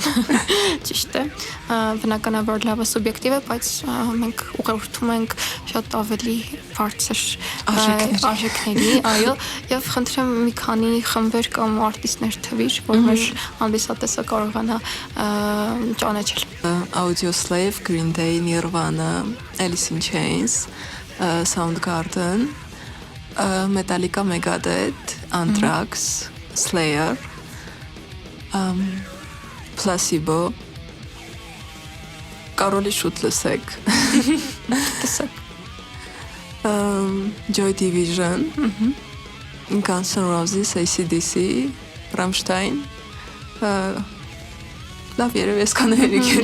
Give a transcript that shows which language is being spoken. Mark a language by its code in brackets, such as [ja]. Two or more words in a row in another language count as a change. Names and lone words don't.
[hy] Ճիշտ է։ Բնականաբար լավը սուբյեկտիվ է, բայց մենք ուղղորդում ենք շատ ավելի բարձր արժեքների, այո, եւ խնդրեմ մի քանի խմբեր կամ արտիստներ թվիր, որ մեր հանդիսատեսը կարողանա ճանաչել։ Audioslave, Green Day, Nirvana, Alice in Chains, Soundgarden, Metallica, Megadeth, Anthrax, Slayer, Placebo, Կարոլի շուտ լսեք, Joy Division, Guns N' Roses, AC/DC, Rammstein, լավ երևի այսքանը հերիք է։